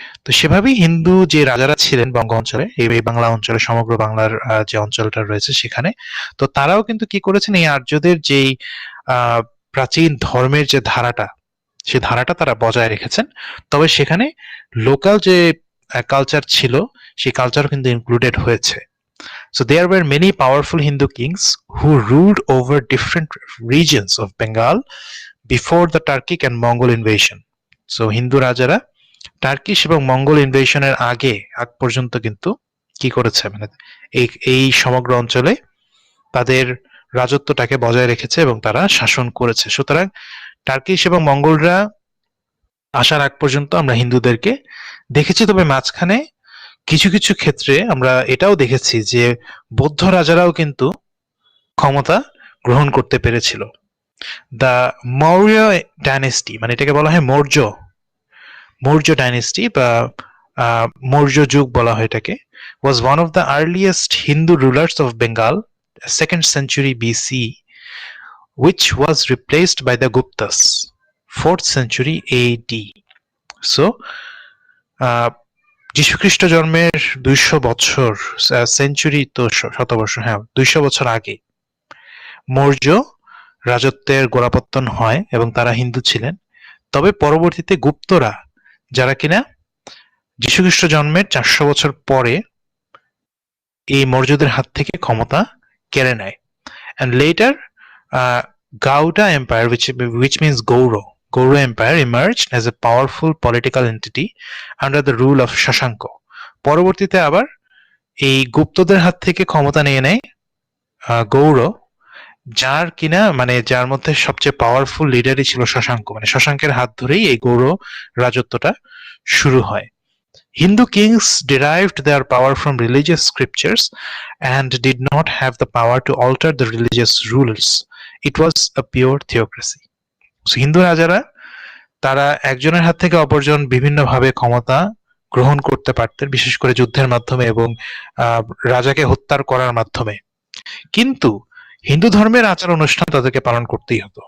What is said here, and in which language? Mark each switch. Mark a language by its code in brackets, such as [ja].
[bn] তো সেভাবেই হিন্দু যে রাজারা ছিলেন বঙ্গ অঞ্চলে, এই বাংলা অঞ্চলে, সমগ্র বাংলার যে অঞ্চলটা রয়েছে সেখানে, তো তারাও কিন্তু কি করেছেন, এই আর্যদের যেই প্রাচীন ধর্মের যে ধারাটা, সেই ধারাটা তারা বজায় রেখেছেন। তবে সেখানে লোকাল যে কালচার ছিল সেই কালচার কিন্তু ইনক্লুডেড হয়েছে। [en] So there were many powerful Hindu kings who ruled over different regions of Bengal before the Turkic and Mongol invasion. [bn] So Hindu রাজারা টার্কিশ এবং মঙ্গল ইনভেশনের আগ পর্যন্ত কিন্তু কি করেছে, মানে এই সমগ্র অঞ্চলে তাদের রাজত্বটাকে বজায় রেখেছে এবং তারা শাসন করেছে। সুতরাং টার্কিশ এবং মঙ্গলরা আসার আগ পর্যন্ত আমরা হিন্দুদেরকে দেখেছি, তবে মাঝখানে কিছু কিছু ক্ষেত্রে আমরা এটাও দেখেছি যে বৌদ্ধ রাজারাও কিন্তু ক্ষমতা গ্রহণ করতে পেরেছিল। দ্য মৌর্য ডাইনেস্টি, মানে এটাকে বলা হয় মৌর্য ডাইনেস্টি বা মৌর্য যুগ বলা হয় এটাকে, [en] was one of the earliest Hindu rulers of Bengal, 2nd century BC, which was replaced by the Guptas, 4th century AD. [bn] So, যীশুখ্রিস্ট জন্মের 200 বছর, সেঞ্চুরি তো শতবর্ষ, হ্যাঁ 200 বছর আগে মৌর্য রাজত্বের গোড়াপত্তন হয় এবং তারা হিন্দু ছিলেন। তবে পরবর্তীতে গুপ্তরা, যারা কিনা যীশুখ্রিস্ট জন্মের 400 বছর পরে এই মৌর্যদের হাত থেকে ক্ষমতা কেড়ে নেয়। [en] And later, Gauda Empire, which means Gaura Empire, emerged as a powerful political entity under the rule of Shashanko. [bn] পরবর্তীতে আবার এই গুপ্তদের হাত থেকে ক্ষমতা নিয়ে নেয় গৌড়, যার কিনা মানে যার মধ্যে সবচেয়ে পাওয়ারফুল লিডারই ছিল শশাঙ্ক, মানে শশাঙ্কের হাত ধরেই এই গৌড় রাজত্বটা শুরু হয়। [en] Hindu kings derived their power from religious scriptures and did not have the power to alter the religious rules. It was a pure theocracy. [bn] So, Hindu রাজারা তারা একজনের হাত থেকে অপরজন বিভিন্নভাবে ক্ষমতা গ্রহণ করতে পারতেন, বিশেষ করে যুদ্ধের মাধ্যমে এবং রাজাকে হত্যা করার মাধ্যমে। কিন্তু হিন্দু ধর্মের আচার অনুষ্ঠান তাদেরকে পালন করতেই হতো।